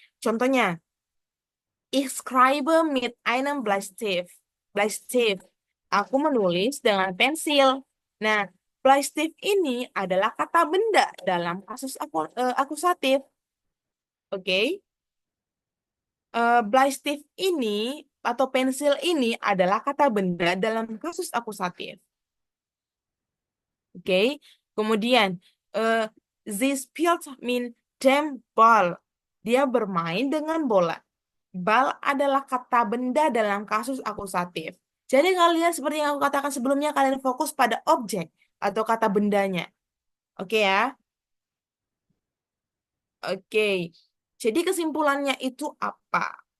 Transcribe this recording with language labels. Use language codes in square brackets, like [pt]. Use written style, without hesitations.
[de] Contohnya, ich schreibe mit einem Bleistift. Bleistift. [id] Aku menulis dengan pensil. Nah, Bleistift ini adalah kata benda dalam kasus akusatif. Oke. Bleistift ini atau pensil ini adalah kata benda dalam kasus akusatif. Oke. [de] Kemudian, eh, sie spielt mit dem Ball. [id] Dia bermain dengan bola. Bal adalah kata benda dalam kasus akusatif. Jadi kalian seperti yang aku katakan sebelumnya, kalian fokus pada objek atau kata bendanya. Oke ya? Oke. Jadi kesimpulannya itu apa?